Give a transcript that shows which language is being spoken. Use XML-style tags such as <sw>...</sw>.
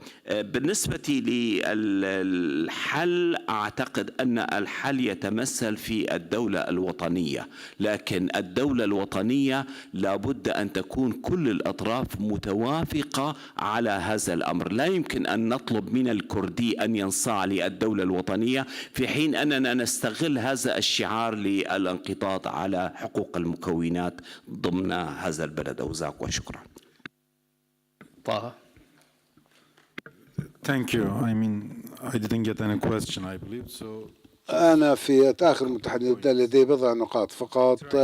<ar>بالنسبة للحل، أعتقد أن الحل يتمثل في الدولة الوطنية، لكن الدولة الوطنية لابد أن تكون كل الأطراف متوافقة على هذا الأمر. لا يمكن أن نطلب من الكردي أن ينصاع للدولة الوطنية في حين أننا نستغل هذا الشعار للانقضاض على حقوق المكونات ضمن هذا البلد أو ذاك. وشكرا. طه.</ar> <en>Thank you. I mean, I didn't get any question, I believe so.</en> <ar>أنا في آخر المتحدث لدي بضع نقاط فقط.</ar>